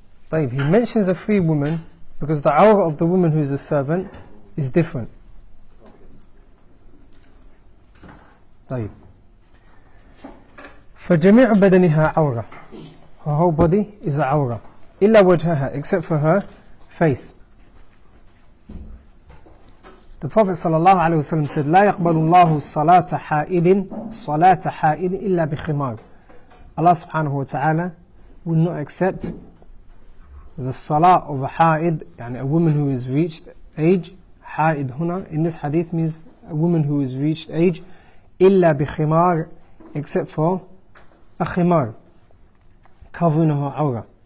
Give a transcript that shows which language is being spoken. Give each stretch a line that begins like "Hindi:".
English: طيب, he mentions a free woman because the awrah of the woman who is a servant is different.
Arabic: طيب. فجميع بدنها عورة.
English: Her whole body is a awrah.
Arabic: إلا وجهها,
English: except for her face. The Prophet ﷺ said,
Arabic: لا يقبل الله صلاة حائل إلا بخمار.
English: Allah subhanahu wa ta'ala will not accept the salah of a ha'id, يعني a woman who has reached age. Ha'id huna in this hadith means a woman who has reached age.
Arabic: إلا بخمار,
English: except for a khimar, covering her awrah.